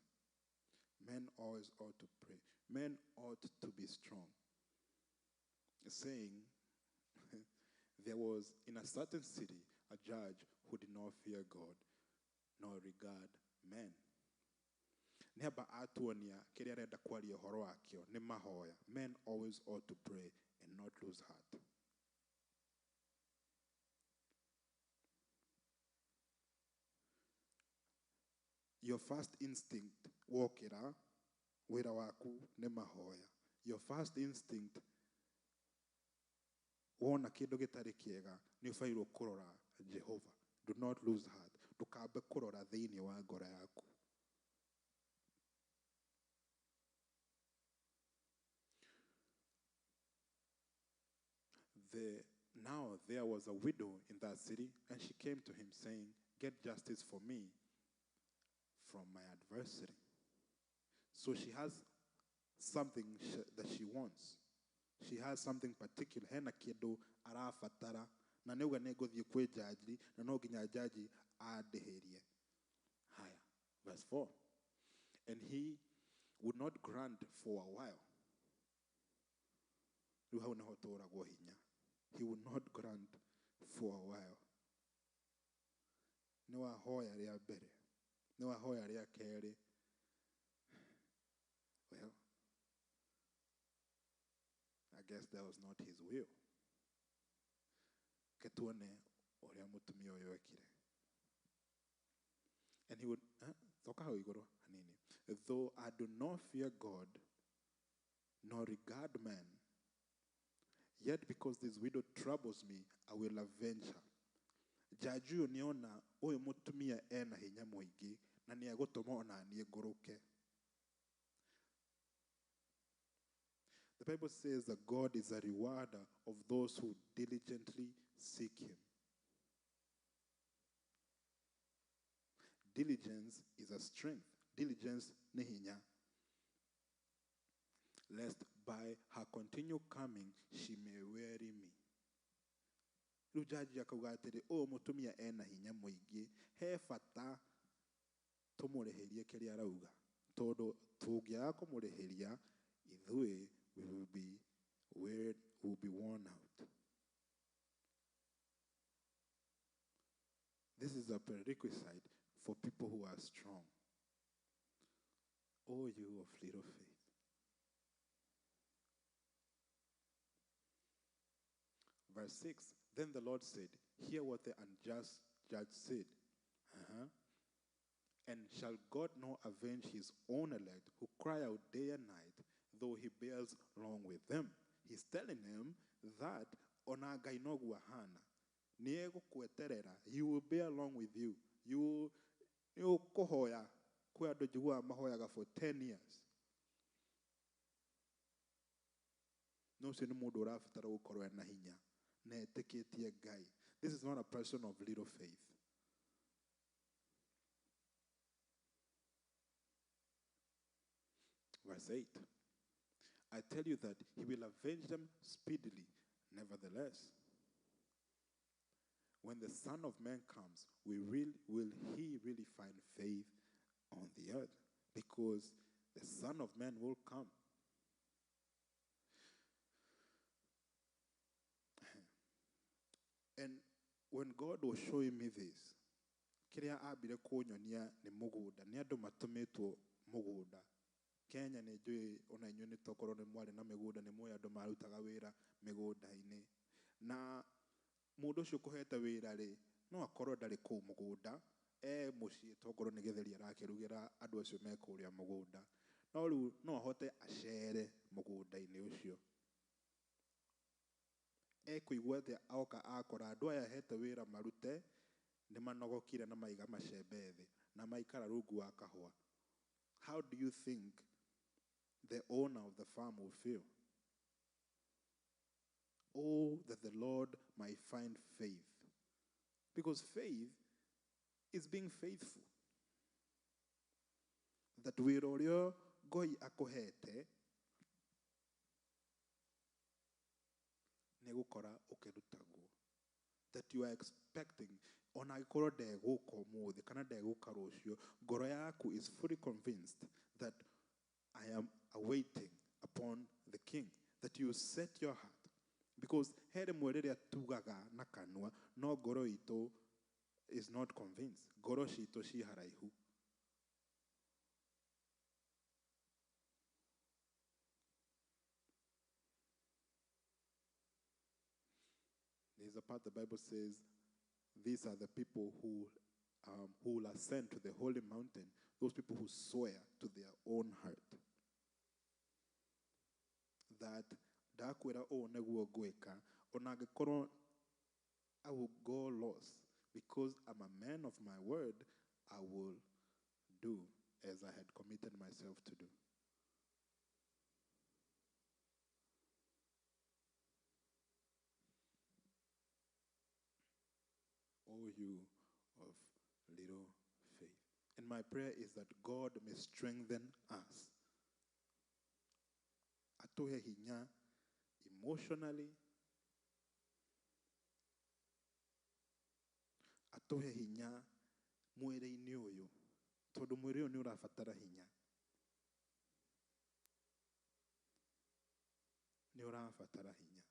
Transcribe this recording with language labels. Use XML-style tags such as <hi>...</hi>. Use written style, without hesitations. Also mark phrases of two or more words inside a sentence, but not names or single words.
<en>Men always ought to pray. Men ought to be strong. Saying, there was in a certain city a judge who did not fear God nor regard men.</en> <ki>Neba atuonia kĩrĩa arenda kwaria ũhoro wakĩo nĩ mahoya.</ki> <en>Men always ought to pray and not lose heart. Your first instinct</en> <ki>wokĩra wĩra waku nĩ mahoya.</ki> <en>Your first instinct</en> <ki>wona kĩndũ gĩtarĩ kĩega nĩ ũbatairwo kũrora Jehova.</ki> <en>Do not lose heart.</en> <ki>Ndũkambe kũrora thĩinĩ wa ngoro yaku.</ki> <en>Now there was a widow in that city, and she came to him saying, get justice for me from my adversary. So she has something that she wants. She has something particular.</en> <ki>Hena kĩndũ arabatara. Na neuga negũthiĩ kwĩ jaji, na no nginya jaji andĩhĩrie. Haya,</ki> <en>verse 4. And he would not grant for a while.</en> <ki>Rĩu hau nĩho tũragwo hinya.</ki> <en>He would not grant for a while.</en> <ki>Nĩ wahoya rĩa mbere. Nĩ wahoya rĩa kerĩ.</ki> <en>Well, I guess that was not his will.</en> <ki>Ketuone oria mutumia uyu ekire.</ki> <en>And he would,</en> <ki>thoka hau iguru hanini.</ki> <en>Though I do not fear God, nor regard man, yet because this widow troubles me, I will avenge her.</en> <ki>Jaji uyu niona uyu mutumia ena hinya muingi, na nĩ egũtũma ona niĩ ngũrũke.</ki> <en>The Bible says that God is a rewarder of those who diligently seek him. Diligence is a strength.</en> <ki>Diligence nĩ hinya.</ki> <en>Lest by her continual coming she may weary me.</en> <ki>Rĩu jaji akauga atĩrĩ, mũtumia ena hinya mũingĩ, he bata tũmũrĩhĩrie kĩrĩa arauga, tondũ tũngĩaga kũmũrĩhĩria ithuĩ</ki> <en>we will be worn out. This is a prerequisite for people who are strong. O you of little faith. Verse 6, then the Lord said, hear what the unjust judge said. And shall God not avenge his own elect who cry out day and night, though he bears long with them? He's telling him that</en> <ki>ona Ngai noguo ahana. Nĩ egũkweterera.</ki> <en>He will bear long with you.</en> <ki>You kũhoya. Kwĩ andũ njiguaga mahoyaga</ki> <en>for 10 years.</en> <ki>No ũcio nĩ mũndũ ũrabatara gũkorwo ena hinya. Na etĩkĩtie Ngai.</ki> <en>This is not a person of little faith. Verse 8. I tell you that he will avenge them speedily. Nevertheless, when the Son of Man comes, will he really find faith on the earth? Because the Son of Man will come. And when God was showing me this,</en> <ki>kĩrĩa ambire kũnyonia nĩ mũgũnda, nĩ andũ matũmĩtwo mũgũnda. Kenya nĩ njũĩ ona inyuĩ nĩ tokorwo nĩ mwarĩ na mĩgũnda nĩ mũĩ andũ marutaga wĩra mĩgũnda-inĩ. Na mũndũ ũcio ũkũhete wĩra rĩ, no akorwo ndarĩ kũu mũgũnda, mũciĩ tokorwo nĩ gĩtheri arakĩrugĩra andũ acio me kũrĩa mũgũnda. No rĩu no ahote acere mũgũnda-inĩ ũcio. Kũigua atĩ oka akora andũ aya hete wĩra marute, nĩ manogokire na maiga macembe thĩ, na maikara rungu wa kahũa.</ki> <en>How do you think the owner of the farm will feel? Oh, that the Lord might find faith. Because faith is being faithful.</en> <ki>That wĩra ũrĩa Ngai akũhete nĩ gũkora ũkĩrutagwo.</ki> <en>That you are expecting,</en> <ki>ona angĩkorwo ndegũka ũmũthĩ kana ndegũka rũciũ, ngoro yaku</ki> <en>is fully convinced that I am awaiting upon the King. That you set your heart. Because he</en> <ki>rĩmwe rĩrĩa tugaga na kanua, no ngoro itũ</ki> <en>is not convinced. Ngoro citũ ci haraihu. There's a part the Bible says, these are the people who will ascend to the holy mountain, those people who swear to their own heart. That</en> <ki>ndakwĩra ũũ nĩguo ngwĩka, ona angĩkorwo</ki> <en>I will go lost, because I'm a man of my word, I will do as I had committed myself to do. O you of little faith. And my prayer is that God may strengthen us.</en> <ki>Atuhe hinya emotionally. Atuhe hinya mwĩrĩ-inĩ ũyũ. Tondũ mwĩrĩ ũyũ nĩ ũrabatara hinya. Nĩ ũrabatara hinya.</ki>